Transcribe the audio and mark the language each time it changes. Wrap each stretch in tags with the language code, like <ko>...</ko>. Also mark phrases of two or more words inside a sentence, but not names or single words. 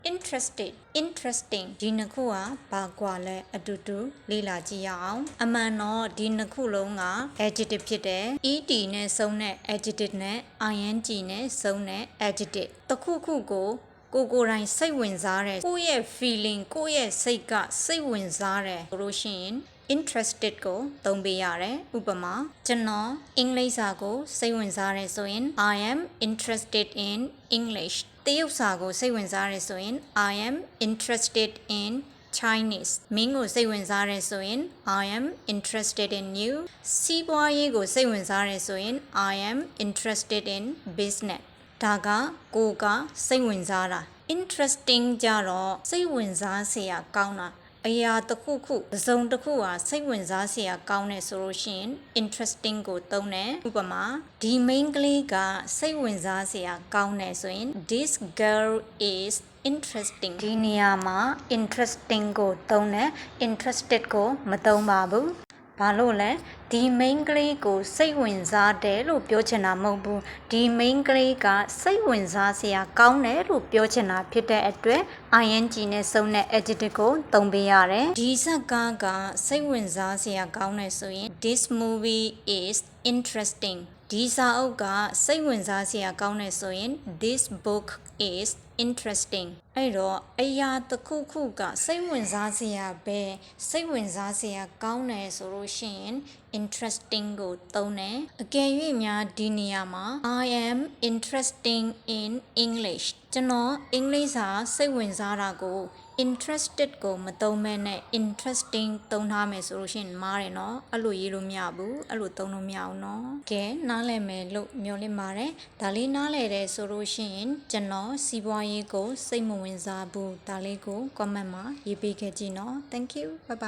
<en>interested interesting</en> <my>ဒီနှစ်ခုကဘာကွာလဲအတူတူလေ့လာကြည့်ရအောင်အမှန်တော့ဒီနှစ်ခုလုံး က adjective ဖြစ်တယ် ed နဲ့ဆုံးတဲ့ adjective နဲ့ ing နဲ့ဆုံးတဲ့ adjective တစ်ခုခုကိုကိုယ်တိုင်စိတ်ဝင်စားတယ်ကိုယ့်ရဲ့ feeling ကိုယ့်ရဲ့စိတ်ကစိတ်ဝင်စားတယ်ဆိုလို့ရှိရင် interested ကိုသုံးပေးရတယ်ဥပမာကျွန်တော်အင်္ဂလိပ်စာကိုစိတ်ဝင်စားတယ်ဆိုရင်</my> <en>I am interested in English</en> <my>တရုတ်စာကိုစိတ်ဝင်စားတယ်ဆိုရင် I</my> <en>am interested in Chinese</en> <my>မင်းကိုစိတ်ဝင်စားတယ်ဆိုရင်</my> <en>I am interested in you</en> <my>စီးပွားရေးကိုစိတ်ဝင်စားတယ်ဆိုရင်</my> <en>I am interested in business</en> <my>ဒါကကိုကစိတ်ဝင်စားတာ interesting ကြတော့စိတ်ဝင်စားစရာကောင်းတာအရာတစ်ခုခုတစ်စုံတစ်ခုဟာစိတ်ဝင်စားစရာကောင်းတယ်ဆိုလို့ရှိရင် interesting ကိုသုံးတယ်ဥပ မာဒီ main ကလေးကစိတ်ဝင်စားစရာကောင်းတယ်ဆိုရင်</my> <en>this girl is interesting</en> <my>ဒီနေရာမှာ interesting ကိုသုံးတယ် interested ကိုမသုံးပါဘူးဘာလို့လဲဒီ main ကလေးကိုစိတ်ဝင်စားတယ်လို့ပြောချင်တာမဟုတ်ဘူးဒီ main က လေးကစိတ်ဝင်စားစရာကောင်းတယ်လို့ပြောချင်တာဖြစ်တဲ့အတွက် ing နဲ့စုံတဲ့ adjective ကိုသုံးပေးရတယ်ဒီဇာတ်ကားကစိတ်ဝင်စားစရာကောင်းတယ်ဆိုရင်</my> <en>this movie is</en> <my>interesting ဒီစာအုပ်ကစိတ်ဝင်စားစရာကောင်းတယ်ဆိုရင်</my> <en>this book is interesting</en> <my>အဲ့တော့အရာတစ်ခုခုကစိတ်ဝင်စားစ ရာပဲစိတ်ဝင်စားစရာကောင်းတယ်ဆိုလို့ရှိရင် interesting ကိုသုံးတယ်အကယ်၍များဒီ နေရာမှာ</my> <en>I am interested in English</en> <my>ကျွန်တော်အင်္ဂလိပ်စာစိတ်ဝင်စားတာကို interested ကိုမသုံးမဲနဲ့ interesting သုံးထားမယ်ဆိုလို့ရှိရင်မားတယ်နော်အဲ့လိုရေးလို့မရဘူးအဲ့လိုသုံးလို့မရဘူးနော်ကဲနားလည်မယ်လို့မျှော်လင့်ပါတယ်ဒါလေးနားလည်တယ်ဆိုလို့ရှိရင်ကျွန်တော်စီးပွားရေးကိုစိတ်မဝင်စားဘူးဒါလေးကို comment မှာရေးပေးခဲ့ကြည့်နော်</my> <en>thank you bye bye</en>